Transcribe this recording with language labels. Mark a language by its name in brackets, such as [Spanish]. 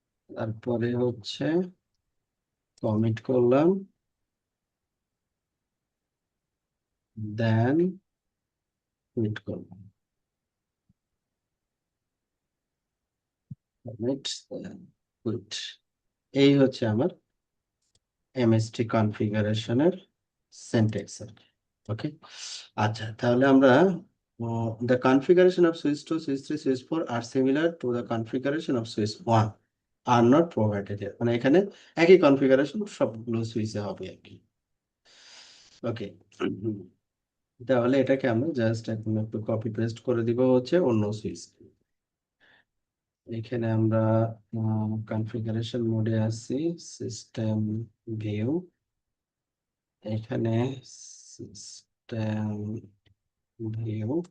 [Bangla] তারপরে হচ্ছে কমিট করলাম, দেন কুইট করলাম। Commit, quit. এই হচ্ছে আমার এমএসটি কনফিগারেশনের সিনট্যাক্স আর কি। [English] okay, [Bangla] আচ্ছা তাহলে আমরা [English] the configuration of switch 2, switch 3, switch 4 are similar to the configuration of switch 1 are not provided here। [Bangla] মানে এখানে একই কনফিগারেশন সবগুলো সুইচে হবে আর কি। ওকে, তাহলে এটাকে আমরা জাস্ট এখন একটু কপি পেস্ট করে দিব হচ্ছে অন্য সুইচ। এখানে আমরা কনফিগারেশন মোডে আছি, সিস্টেম ভিউ, এখানে সিস্টেম ভিউ।